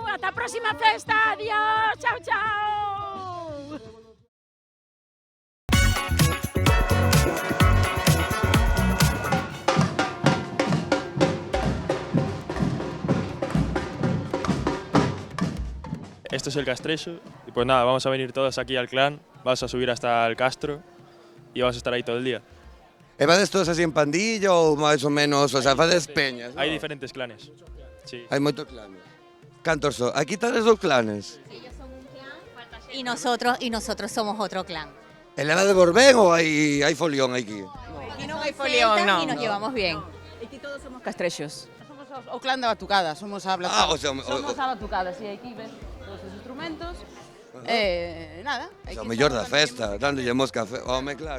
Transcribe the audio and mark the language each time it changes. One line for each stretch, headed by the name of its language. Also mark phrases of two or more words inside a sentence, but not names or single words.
Galician: Ata a próxima festa, adiós! Chao, chao!
Spanish: Esto es el Castreso y pues nada, vamos a venir todos aquí al clan, vas a subir hasta el Castro y vamos a estar ahí todo el día.
Galician: E vades todos así en pandilla ou máis ou menos,
Spanish: o sea,
Galician: fades peñas,
Spanish: Hay ¿no? diferentes clanes. Sí.
Galician: Hai moitos clanes. Cantos son? Aquí tades dous clanes.
Spanish: Ellos son un clan y nosotros somos otro clan.
Galician: E levades vos ben ou hai folión aquí? Aquí non hai folión, non.
Spanish: Y nos llevamos bien.
Galician: Aquí todos somos castrexos. Somos o clan da batucada, somos a
Spanish: Ah, o sea,
Galician: somos a batucada, si aquí ves todos os instrumentos. Nada. O mellor da festa, dándolle mosca, home, claro.